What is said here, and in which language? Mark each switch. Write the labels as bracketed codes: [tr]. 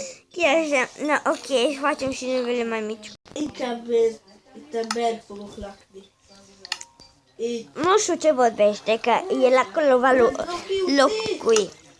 [ro] Chiar na, ok, și facem și nivele mai mici. [hu] Inkább itt bent fogok lakni. Így. [ro] Nu știu ce vorbește, că el acolo va locui.